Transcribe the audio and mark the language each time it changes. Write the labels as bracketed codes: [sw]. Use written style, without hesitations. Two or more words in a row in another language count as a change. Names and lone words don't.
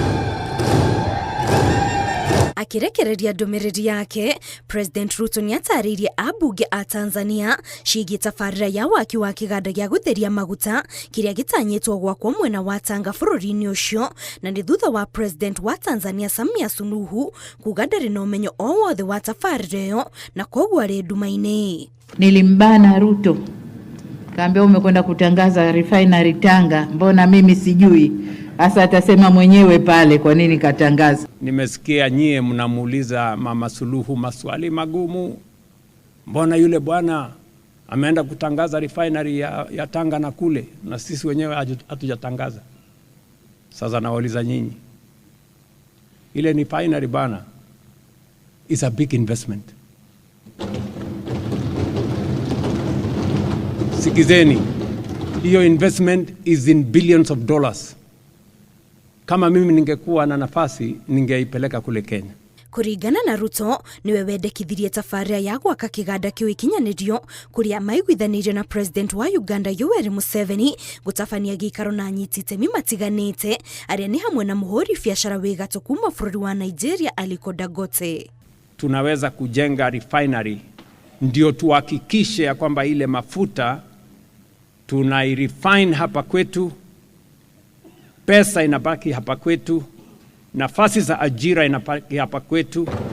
[ki] Akirekereria ndũmĩrĩri yake, President Ruto nĩatarĩirie ambunge a Tanzania ciĩgiĩ tabarĩra ya waki wa kĩganda gĩa gũtheria maguta kĩrĩa gĩtanyĩtwo gwakwo mwena wa Tanga bũrũri-inĩ ũcio, na nĩ thutha wa President wa Tanzania Samia Suluhu kuga ndarĩ na ũmenyo o wothe wa tabarĩra ĩyo na koguo arĩ nduma-inĩ. [sw] Nilimbana Ruto, kaambia umekwenda kutangaza refinery Tanga, mbona mimi sijui? Asa atasema mwenyewe pale kwa nini katangaza. Nimesikia nyie mnamuuliza Mama Suluhu maswali magumu. Mbona yule bwana ameenda kutangaza refinery ya Tanga na kule na sisi wenyewe hatujatangaza? Sasa nawauliza nyinyi. Ile refinery bana [en] is a big investment. [sw] Sikizeni, hiyo investment [en] is in billions of dollars. [sw] Kama mimi ningekuwa na nafasi ningeipeleka kule Kenya. [ki] Kuringana na Ruto, niwe wendekithirie tabarĩra ya gwaka kĩganda kĩu ikinyanĩrio kũrĩa maiguithanĩirio na President wa Uganda Yoweri Museveni gũtabania gĩikaro na anyiti itemi matiganĩte arĩa nĩ hamwe na mũhũri biacara wĩ gatũ kuma bũrũri wa Nigeria Aliko Dangote. [sw] Tunaweza kujenga refinery ndio tuhakikishe ya kwamba ile mafuta tunairefine hapa kwetu, pesa inabaki hapa kwetu, nafasi za ajira inabaki hapa kwetu,